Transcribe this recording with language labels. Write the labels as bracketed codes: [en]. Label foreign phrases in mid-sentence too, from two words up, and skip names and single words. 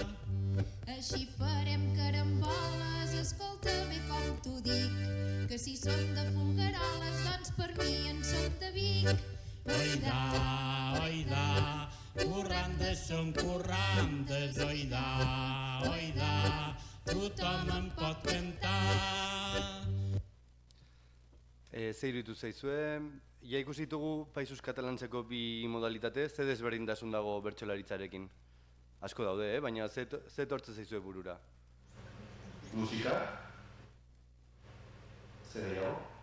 [ca] Així farem caramboles, escolta bé com t'ho dic, que si són de Folgueroles, doncs per mi en són de Vic. Oida, currandes són currandes, oida, tothom en pot cantar. [eu] Ze iruditu zaizue, ja ikusi ditugu Països Katalantzeko bi modalitate, ze desberdintasun dago bertsolaritzarekin? Asko daude, baina ze etortzen zaizue burura? Musika? Zer gehiago?